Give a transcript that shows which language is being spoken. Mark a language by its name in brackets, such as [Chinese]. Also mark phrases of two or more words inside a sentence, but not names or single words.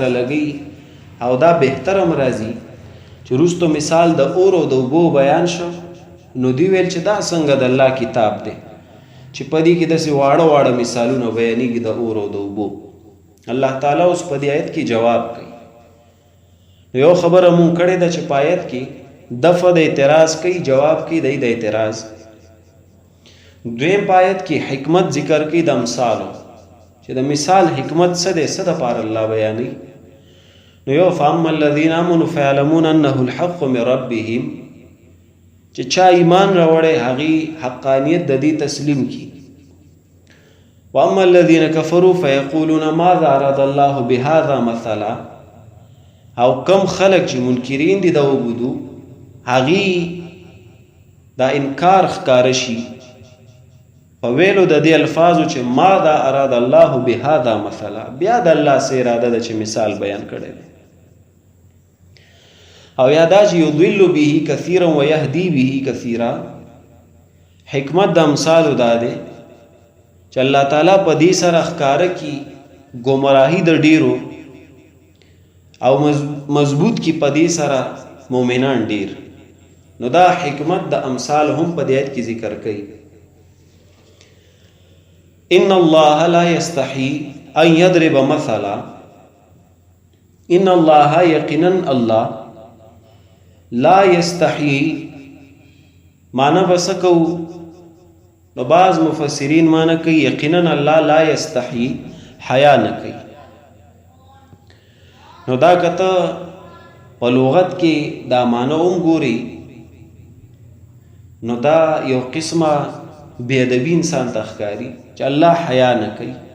[Pashto] لګي او دا بهترم راځي چې وروستو مثال د اور او د اوبو بیان شو نو دی ویل چې دا څنګه د الله کتاب دی چې په دې کې داسې واړه واړه مثالونه بیانېږي د اور او د اوبو الله تعالی اوس په دې آیت کې جواب کوي نو یو خبره مونږ کړې ده چې په آیت کې دفع د اعتراض کوي جواب کوي د اعتراض دویم په آیت کې حکمت ذکر کوي د امثالو چې د مثال حکمت څه دی څه دپاره الله بیانوي نو یو [Arabic] فاما الذین آمنوا فیعلمون انه الحق من ربهم [Pashto] چې چا ایمان راوړی هغې حقانیت د دې تسلیم کی [Arabic] واما الذین کفروا فیقولون ماذا اراد الله بهذا مثلا [Pashto] او کم خلق چې منکرین دي د وبودو هغې دا انکار ښکاره شي په ویلو د دې الفاظو چې [Arabic] ماذا اراد الله بهذا مثلا [Pashto] بیا د الله څه اراده ده چې مثال بیان کړی دی او یا دا چې [Arabic] یضل به کثیرا ویهدی به کثیرا [Pashto] حکمت د امثالو دا دی چې الله تعالی په دې سره ښکاره کی ګمراهي د ډیرو او مضبوط کی په دې سره مؤمنان ډیر نو دا حکمت د امثال هم په دې آیت کې ذکر کړي [Arabic] ان الله لا يستحي ان يضرب مثلا ان الله [Pashto] یقینا الله [Arabic] لا يستحي [Pashto] معنی بسکو نو بعض مفسرین معنی کوي یقینا الله [Arabic] لا يستحي [Pashto] حیا نه کوي نو دا کته په لغت کې دا معنی هم ګوري نو دا یو قسمه بے ادبی انسان ته ښکاري چې الله حیا نه کوي